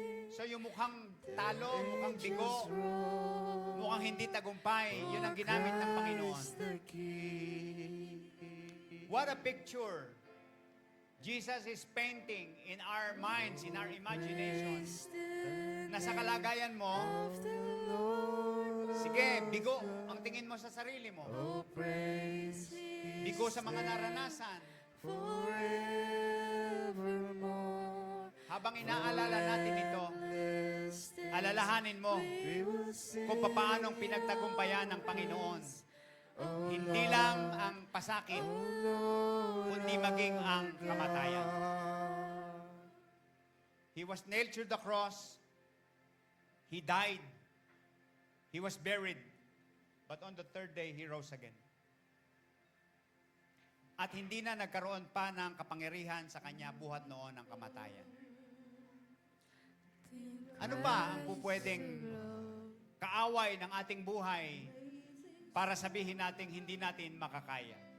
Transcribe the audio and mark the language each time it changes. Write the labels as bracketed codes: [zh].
[tl] So yung mukhang talo, mukhang bigo, mukhang hindi tagumpay, yun ang ginamit ng Panginoon. [en] What a picture Jesus is painting in our minds, in our imagination. [tl] Na sa kalagayan mo, sige, bigo ang tingin mo sa sarili mo. Bigo sa mga naranasan. [en] forevermore. [tl] Habang inaalala natin ito, alalahanin mo kung paanong pinagtagumpayan ng Panginoon. Hindi lang ang pasakit, kundi maging ang kamatayan. [en] He was nailed to the cross. He died. He was buried. But on the third day, He rose again. [tl] At hindi na nagkaroon pa ng kapangyarihan sa Kanya buhat noon ng kamatayan. Ano ba ang pupwedeng kaaway ng ating buhay para sabihin natin hindi natin makakaya?